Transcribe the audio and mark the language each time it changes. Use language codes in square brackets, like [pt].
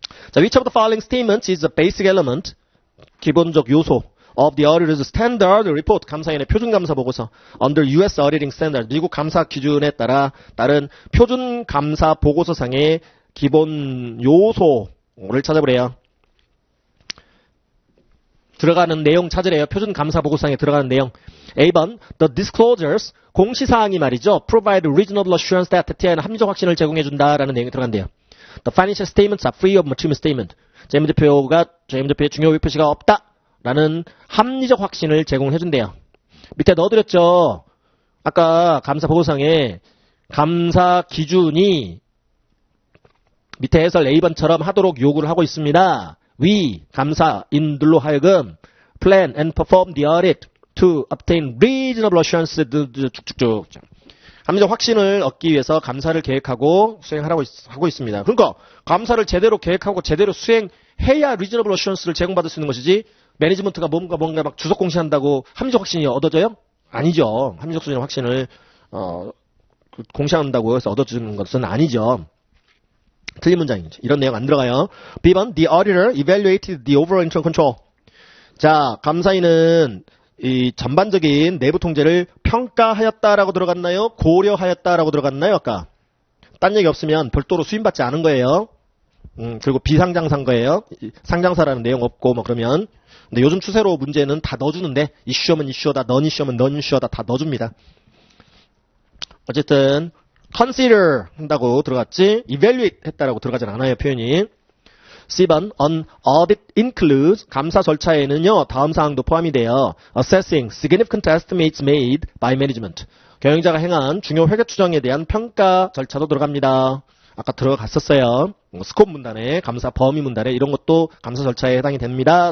[en] 자, which of the following statements is a basic element? [ko] 기본적 요소 [en] of the auditor's standard report. [ko] 감사인의 표준 감사 보고서. [en] Under U.S. auditing standard. [ko] 미국 감사 기준에 따른 표준 감사 보고서상의 기본 요소를 찾아보래요. 들어가는 내용 찾으래요. 표준 감사 보고서상에 들어가는 내용. A번, [en] the disclosures, [ko] 공시사항이 말이죠. [en] provide reasonable assurance that [ko] TI는 합리적 확신을 제공해준다라는 내용이 들어간대요. [en] The financial statements are free of material statement. [ko] 재무제표의 중요 표시가 없다라는 합리적 확신을 제공해준대요. 밑에 넣어드렸죠. 아까 감사 보고서상에 감사 기준이 밑에 해설 A번처럼 하도록 요구를 하고 있습니다. [en] We, [ko] 감사인들로 하여금 [en] plan and perform the audit to obtain reasonable assurance. [ko] 쭉쭉쭉. 합리적 확신을 얻기 위해서 감사를 계획하고 수행하라고 하고 있습니다. 그러니까 감사를 제대로 계획하고 제대로 수행해야 reasonable assurance를 제공받을 수 있는 것이지 매니지먼트가 뭔가 막 주석 공시한다고 합리적 확신이 얻어져요? 아니죠. 합리적 수준의 확신을 공시한다고 해서 얻어주는 것은 아니죠. 틀린 문장이죠. 이런 내용 안 들어가요. [en] B번, the auditor evaluated the overall internal control. [ko] 자, 감사인은 이 전반적인 내부 통제를 평가하였다라고 들어갔나요? 고려하였다라고 들어갔나요? 아까 딴 얘기 없으면 별도로 수임받지 않은 거예요. 그리고 비상장사인 거예요. 상장사라는 내용 없고 뭐 그러면. 근데 요즘 추세로 문제는 다 넣어주는데 이슈하면 이슈하다, 넌 이슈하면 넌 이슈하다 다 넣어줍니다. 어쨌든 consider 한다고 들어갔지 evaluate 했다라고 들어가진 않아요. 표현이. C번 [en] an audit includes [ko] 감사 절차에는요 다음 사항도 포함이 돼요. [en] Assessing significant estimates made by management. [ko] 경영자가 행한 중요 회계 추정에 대한 평가 절차도 들어갑니다. 아까 들어갔었어요. 스콥 문단에 감사 범위 문단에 이런 것도 감사 절차에 해당이 됩니다.